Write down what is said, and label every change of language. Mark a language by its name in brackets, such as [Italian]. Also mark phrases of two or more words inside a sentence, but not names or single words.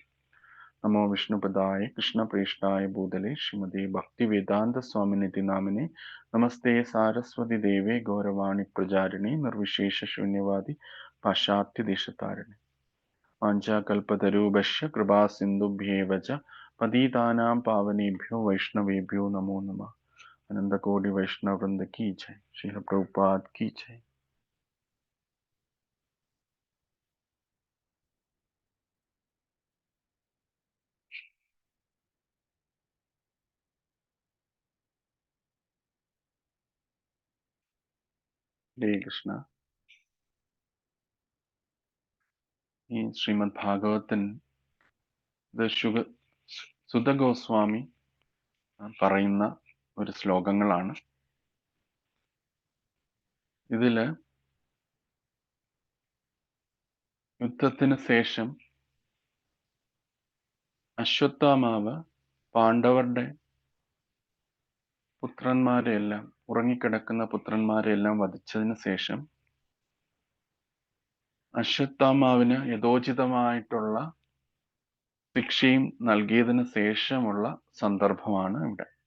[Sanskrit] നമോ വിഷ്ണുപദായ കൃഷ്ണപ്രേഷ്ഠായ ഭൂതലേ ശ്രീമതേ ഭക്തിവേദാന്ത സ്വാമിനിധി നാമിനെ. നമസ്തേ സാരസ്വതി ദേവേ ഗൗരവാണി പ്രചാരിണി നിർവിശേഷ ശൂന്യവാദി പാശ്ചാത്യദേശതാരിണി. വാഞ്ചാകൽപതരൂപശ്ച കൃപാസിന്ധുഭ്യേവ ച പതിതാനാം പാവനേഭ്യോ വൈഷ്ണവേഭ്യോ നമോ നമഃ. [Hindi] अनंत कोटि वैष्णव वृंद की जय. श्रील प्रभुपाद की जय. हरे कृष्ण. [Malayalam] ഈ ശ്രീമദ് ഭാഗവതൻ സുത ഗോസ്വാമി പറയുന്ന ഒരു ശ്ലോകങ്ങളാണ്. ഇതില് യുദ്ധത്തിന് ശേഷം അശ്വത്ഥാമാവ് പാണ്ഡവരുടെ പുത്രന്മാരെയെല്ലാം, ഉറങ്ങിക്കിടക്കുന്ന പുത്രന്മാരെയെല്ലാം വധിച്ചതിന് ശേഷം അശ്വത്ഥാമാവിന് യഥോചിതമായിട്ടുള്ള ശിക്ഷയും നൽകിയതിന് ശേഷമുള്ള സന്ദർഭമാണ് ഇവിടെ.